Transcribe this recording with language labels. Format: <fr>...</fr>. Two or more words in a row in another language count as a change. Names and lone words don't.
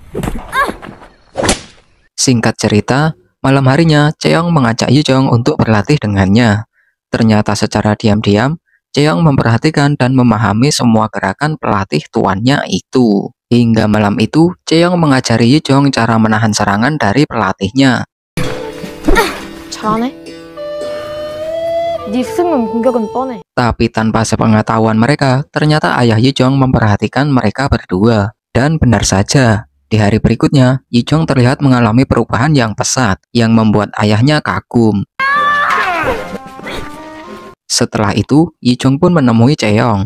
<id>Singkat cerita, malam harinya Cheong mengajak Yijong untuk berlatih dengannya. Ternyata secara diam-diam, Cheong memperhatikan dan memahami semua gerakan pelatih tuannya itu. Hingga malam itu, Cheong mengajari Yijong cara menahan serangan dari pelatihnya.</id> <ko>잘하네. 네 스승은 공격은 뻔해.</ko> <id>Tapi tanpa sepengetahuan mereka, ternyata ayah Yijong memperhatikan mereka berdua. Dan benar saja, di hari berikutnya, Yijong terlihat mengalami perubahan yang pesat, yang membuat ayahnya kagum. Setelah itu, Yijong pun menemui Cheong.</id>